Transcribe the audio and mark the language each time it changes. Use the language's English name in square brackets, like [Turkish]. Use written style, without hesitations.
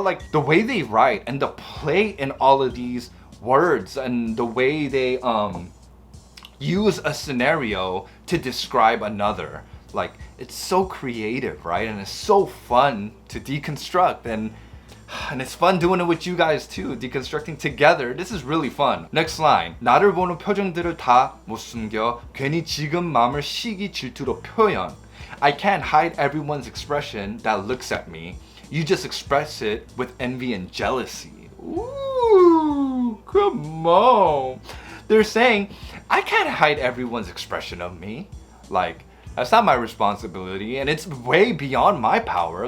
[English] Like the way they write and the play in all of these words and the way they use a scenario to describe another. Like it's so creative, right? And it's so fun to deconstruct, and it's fun doing it with you guys too, deconstructing together. This is really fun. Next line. [Korean] 나를 보는 표정들을 다 못 숨겨. 괜히 지금 마음을 시기 질투로 표현. [English] I can't hide everyone's expression that looks at me. You just express it with envy and jealousy. Ooh, come on. They're saying, I can't hide everyone's expression of me. Like, That's not my responsibility, and it's way beyond my power.